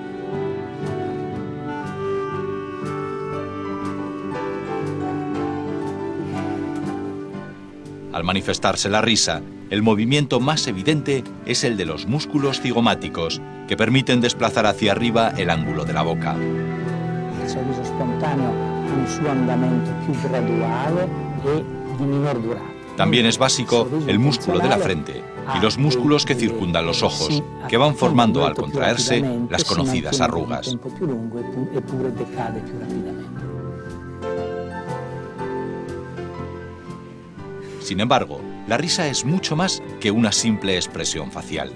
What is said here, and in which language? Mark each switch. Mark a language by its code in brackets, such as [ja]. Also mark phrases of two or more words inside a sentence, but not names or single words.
[es] Al manifestarse la risa, el movimiento más evidente es el de los músculos cigomáticos, que permiten desplazar hacia arriba el ángulo de la boca. [it] Il sorriso spontaneo ha un suo andamento più graduale e di minor durata. [es] También es básico el músculo de la frente y los músculos que circundan los ojos, que van formando al contraerse las conocidas arrugas. Sin embargo, la risa es mucho más que una simple expresión facial.